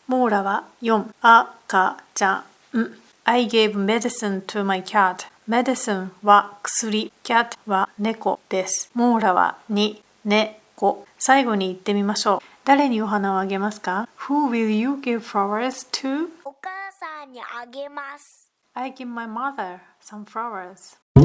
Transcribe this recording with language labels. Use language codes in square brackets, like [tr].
[ja] モーラは4。赤ちゃん。 [en] I gave medicine to my cat. [ja] medicine は薬。cat は猫です。モーラは2。猫。最後に言ってみましょう。誰にお花をあげますか？ [en] Who will you give flowers to? [ja] お母さんにあげます。 [en] I give my mother some flowers.